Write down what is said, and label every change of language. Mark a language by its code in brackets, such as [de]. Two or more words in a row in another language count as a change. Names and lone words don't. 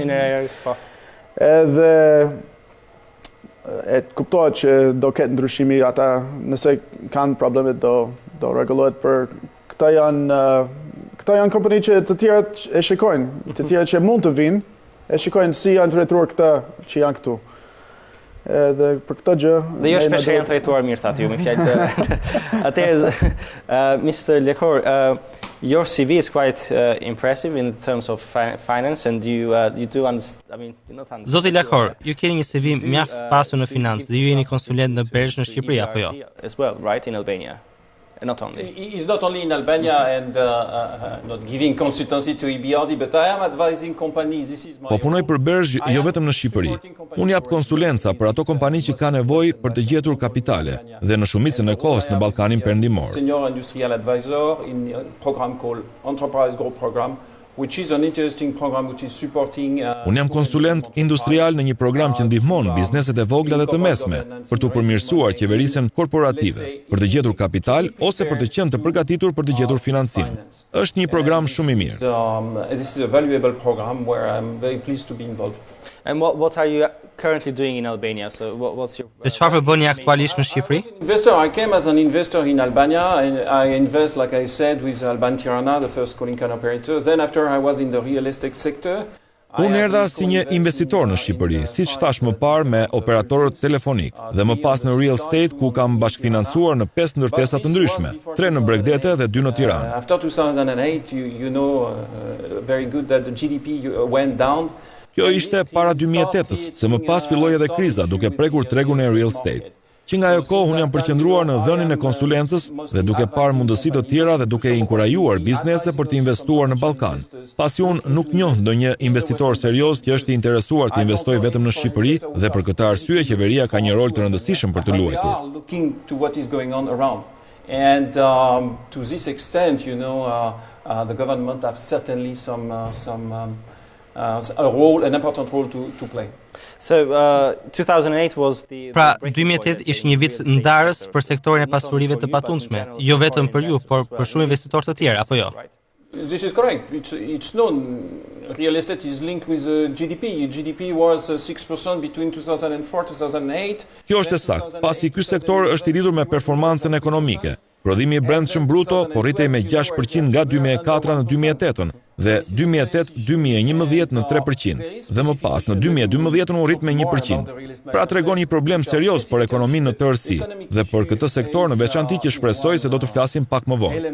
[sq] Edhe kuptohet që do ketë ndryshimi, ata nëse kanë probleme do rregullohet, për këta janë kompani që të tjerët e shikojnë, të tjerët që mund të vinë, e shikojnë si janë trajtuar këta që janë këtu. Edhe për këtë gjë... Dhe jo shpesh janë trajtuar mirë, thatë ju, me fjalë të... Atëherë, [en] Mr. Lekor, your CV is quite impressive in terms of finance, and you do understand... I mean, you not understand... [sq] Zoti Lekor, ju keni një CV mjaft pasur në financë, dhe ju jeni konsulent në Bergj në Shqipëri, apo jo? [en] As well, right, in Albania. Not only. He's not only in Albania and not giving consultancy to EBRD, but I am advising companies. This is my... [sq] Po punoj për Bergj jo vetëm në Shqipëri. Unë jap konsulenca për ato kompani që kanë nevojë për të gjetur kapitale dhe në shumicën e kohës në Ballkanin Perëndimor. [en] Senior industrial advisor in a program called Enterprise Growth Program, which is an interesting program which is supporting... [sq] Unë jam konsulent industrial në një program që ndihmon bizneset e vogla dhe të mesme për të përmirësuar qeverisjen korporative, për të gjetur kapital ose për të qenë të përgatitur për të gjetur financim. Është një program shumë i mirë. [en] This is a valuable program where I'm very pleased to be involved. And what are you currently doing in Albania? So what's your... [sq] Dhe çfarë bëni aktualisht në Shqipëri? [en] I came as an investor in Albania, and I invest, like I said, with Alban Tirana, the first calling card operator. Then after I was in the real estate sector. [sq] Unë erdha si një investitor në Shqipëri, siç thash më parë me operatorët telefonik, dhe më pas në [en] real estate [sq] ku kam bashkëfinancuar në 5 ndërtesa të ndryshme, 3 në Bregdete dhe 2 në Tiranë. [en] After 2008, you know very good that the GDP went down. [sq] Kjo ishte para 2008-s, se më pas filloi edhe kriza, duke prekur tregun e [en] real estate. [sq] Që nga ajo kohë unë jam përqendruar në dhënien e konsulencës dhe duke parë mundësi të tjera dhe duke inkurajuar biznese për të investuar në Ballkan. Pasi unë nuk njoh ndonjë investitor serioz që është i interesuar të investojë vetëm në Shqipëri dhe për këtë arsye qeveria ka një rol të rëndësishëm për të luajtur. [en] And to this extent, you know, the government have certainly an important role to play. So 2008 was the... [sq] Pra, 2008 ishte një vit ndarës për sektorin e pasurive të patundshme, jo vetëm për ju, por për shumë investitorë të tjerë, apo jo? [en] This is correct. It's known. Real estate is linked with GDP. GDP was 6% between 2004-2008. [sq] Kjo është e saktë, pasi ky sektor është i lidhur me performancën ekonomike. Prodhimi i brendshëm bruto po rritej me 6% nga 2004 në 2008 dhe 2008-2011 në 3% dhe më pas në 2012 u rrit me 1%. Pra tregon një problem serioz për ekonominë në tërësi dhe për këtë sektor në veçanti që shpresoj se do të flasim pak më vonë.